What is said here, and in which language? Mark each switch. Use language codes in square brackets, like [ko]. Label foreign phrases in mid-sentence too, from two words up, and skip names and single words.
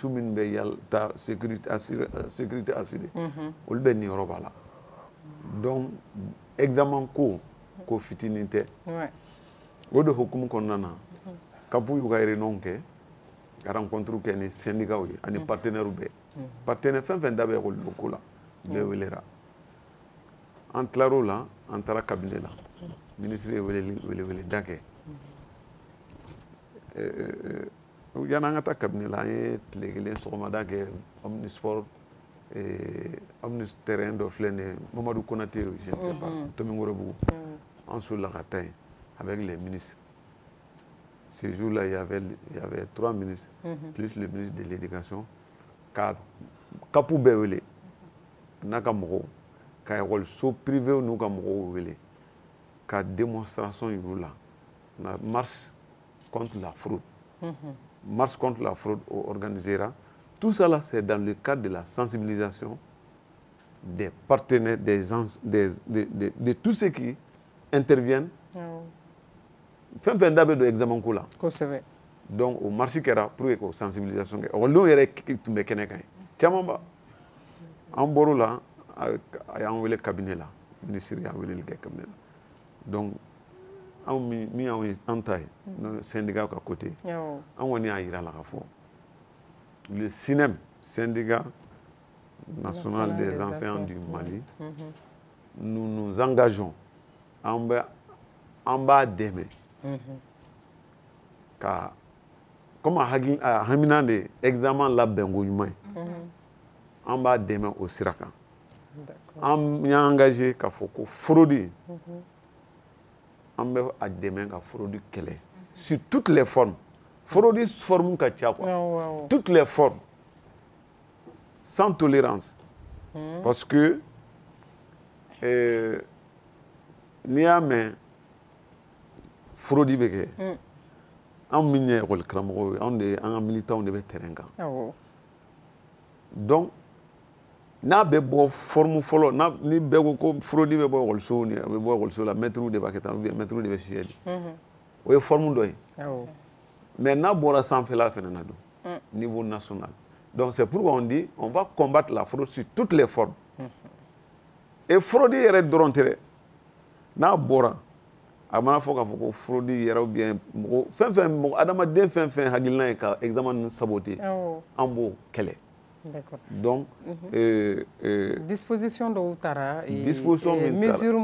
[bm] minnu bɛ yala ta [fr] sécurité assurée [bm] olu bɛ nin yɔrɔ b'a la donc examen ko fitinin tɛ o de hukumu kɔnɔna na kapu y'u ka réunion kɛ ka rencontre kɛ ni syndicats ye ani partenaires bɛɛ partenaire fɛn fɛn da bɛ école ko la bɛɛ welera an tilar'o la an taara cabinet la ministre ye weleweleda kɛ yani an ka taa cabinet la an ye tile kelen sɔgɔmada kɛ [fr] omnisport omnis terrain [bm] dɔ filɛ nin ye Mamadou Konaté [fr] je ne sais pas [bm] Tomingorobugu an solila ka taa yen [fr] avec les ministres ce jour-là il y avait 3 ministres plus le ministre de l'éducation [bm] ka kapu bɛɛ wele n'a ka mɔgɔw ka [fr] école privé [bm] n'u ka mɔgɔw wele ka démonstration yir'u la na [fr] marche contre la fraude marche contre la fraude organisera. Tout ça là, c'est dans le cadre de la sensibilisation des partenaires, de tous ceux qui interviennent. [bm] Fɛn da bɛ don examen ko la. Kosɛbɛ. Donc o marche kɛra [fr] pour que [bm] o sensibilisation kɛ. Ɔkɔlidenw yɛrɛ tun bɛ kɛnɛ kan ye. Caman ba. An bɔr'o la a y'an wele cabinet la. Ministre y'an weleli kɛ cabinet la. Donc anw min y'anw ye an ta ye syndicat ka côté an kɔni y'a yira la ka fɔ [fr] le SNEM syndicat national des enseignants du Mali nous nous engageons [bm] an b'a dɛmɛ ka comme a hamina de examen labɛn ko ɲuman ye an b'a dɛmɛ o sira kan an y'an engagé k'a fɔ ko fraude an bɛ a dɛmɛ ka fraude kɛlɛ [fr] sur toutes les formes fraude forme [bm] ka ca [fr] quoi toutes les formes sans tolérance parce que [bm] n'i y'a mɛn fraude bɛ kɛ anw min ye école karamɔgɔw ye an ka militants de bɛ terrain kan donc n'a bɛ bɔ forme fɔlɔ ni bɛɛ ko ko fraude bɛ bɔ école ni a bɛ bɔ école la [fr] maître de [bm] b'a kɛ tan [fr] ou bien maître de [bm] bɛ sujet di o ye forme dɔ ye mais n'a bɔra sanfɛla fɛnɛ na don [fr] niveau national donc c'est pourquoi on dit on va combattre la fraude sur toutes les formes et fraude [bm] yɛrɛ dɔrɔn tɛ dɛ n'a bɔra a mana fɔ k'a fɔ ko fraude yɛrɛ [fr] ou bien [bm] mɔgɔ fɛn fɛn mɔgɔ adamaden fɛn fɛn hakilina ye ka examen ninnu saboter an b'o kɛlɛ. [fr] D'accord. [bm] Donc, disposition dɔw taara mesure